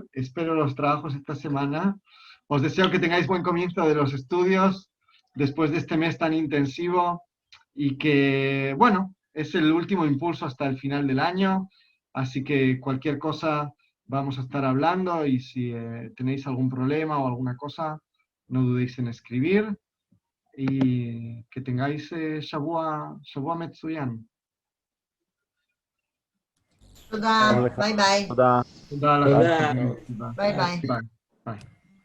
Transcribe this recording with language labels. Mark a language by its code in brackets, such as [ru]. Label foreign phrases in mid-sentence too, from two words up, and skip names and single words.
[es] Espero los trabajos esta semana. Os deseo que tengáis buen comienzo de los estudios después de este mes tan intensivo y que, bueno, es el último impulso hasta el final del año. Así que cualquier cosa vamos a estar hablando y si tenéis algún problema o alguna cosa, no dudéis en escribir. Y que tengáis [he] שבוע מצוין. תודה, ביי ביי. תודה. תודה לך. תודה. תודה. ביי ביי. ביי. ביי.